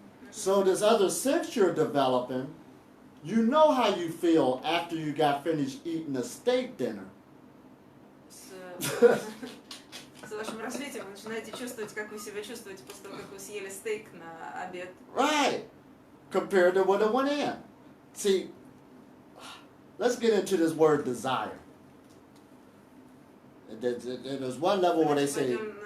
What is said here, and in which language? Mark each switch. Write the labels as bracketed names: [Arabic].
[English] So this other sense you're developing, you know how you feel after you got finished eating a steak dinner. [Russian] С вашим развитием вы начинаете чувствовать, как вы себя чувствуете после того, как вы съели стейк на обед. [English] Right. Compared to what it went in. See, let's get into this word desire. There's one level where they say